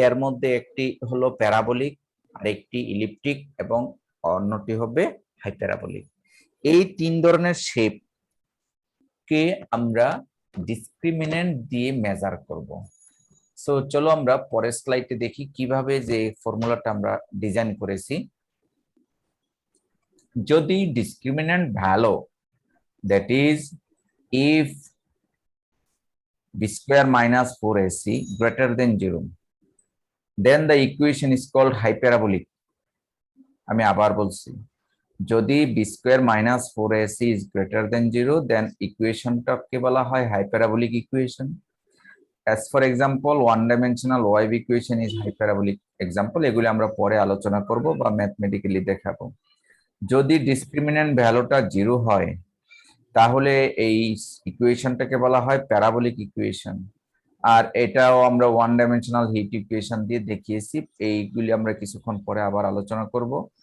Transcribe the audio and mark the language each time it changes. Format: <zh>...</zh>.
<bn>এর মধ্যে একটি হলো প্যারাবোলিক, আরেকটি ইলিপ্টিক এবং অন্যটি হবে হাইপারাবোলিক। এই তিন ধরনের শেপ কে আমরা ডিসক্রিমিনেন্ট দিয়ে মেজার করব। সো চলো আমরা পরের স্লাইডে দেখি কিভাবে যে ফর্মুলাটা আমরা ডিজাইন করেছি।</bn> <en>যদি discriminant value, that is if b square minus 4ac greater than 0, then the equation is called hyperabolic.</en> <bn>আমি আবার বলছি, যদি</bn> <en>b square minus 4ac is greater than 0, then</en> <bn>ইকুয়েশনটাকে বলা হয়</bn> <en>hyperabolic equation. As for example, one dimensional wave equation is hyperabolic example.</en> <bn>এগুলি আমরা পরে আলোচনা করব বা ম্যাথমেটিক্যালি দেখাবো। যদি ডিসক্রিমিনেন্ট ভ্যালুটা 0 হয় তাহলে এই ইকুয়েশনটাকে বলা হয় প্যারাবোলিক ইকুয়েশন। আর এটাও আমরা ওয়ান ডাইমেনশনাল হিট ইকুয়েশন দিয়ে দেখিয়েছি, এইগুলি আমরা কিছুক্ষণ পরে আবার আলোচনা করব।</bn>